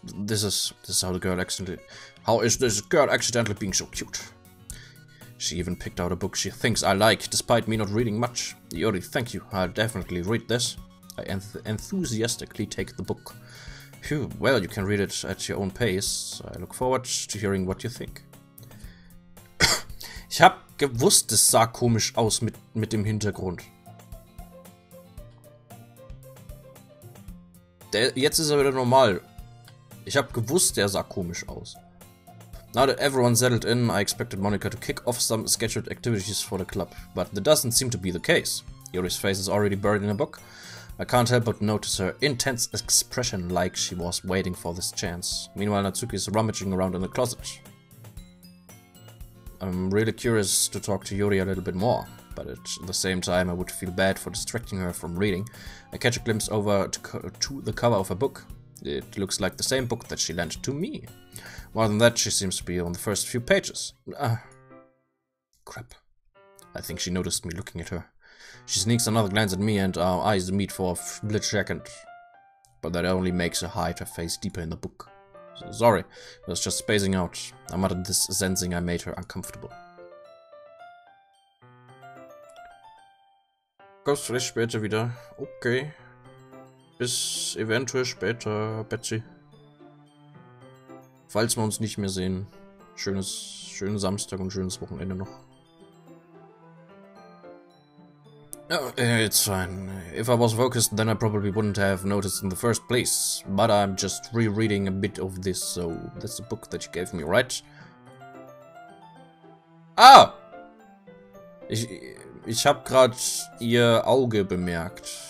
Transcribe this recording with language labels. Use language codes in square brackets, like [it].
[en] This is how the girl accidentally. How is this girl accidentally being so cute? She even picked out a book she thinks I like, despite me not reading much. Yuri, thank you. I'll definitely read this. I enthusiastically take the book. Phew, well, you can read it at your own pace. I look forward to hearing what you think. [de] Ich hab gewusst, es sah komisch aus mit dem Hintergrund. Jetzt ist er wieder normal. Ich hab gewusst, der sah komisch aus. [en] Now that everyone settled in, I expected Monica to kick off some scheduled activities for the club, but that doesn't seem to be the case. Yuri's face is already buried in a book. I can't help but notice her intense expression, like she was waiting for this chance. Meanwhile, Natsuki is rummaging around in the closet. I'm really curious to talk to Yuri a little bit more, but at the same time I would feel bad for distracting her from reading. I catch a glimpse over to the cover of a book. It looks like the same book that she lent to me. More than that, she seems to be on the first few pages. Crap. I think she noticed me looking at her. She sneaks another glance at me and our eyes meet for a split second. But that only makes her hide her face deeper in the book. Sorry, I was just spacing out. I muttered this, sensing I made her uncomfortable. [de] Kommst vielleicht später wieder. Okay. Bis eventuell später, Betsy. Falls wir uns nicht mehr sehen. Schönen Samstag und schönes Wochenende noch. [en] Oh, it's fine. If I was focused, then I probably wouldn't have noticed in the first place. But I'm just rereading a bit of this, so that's the book that you gave me, right? Ah! [de] Ich hab grad ihr Auge bemerkt.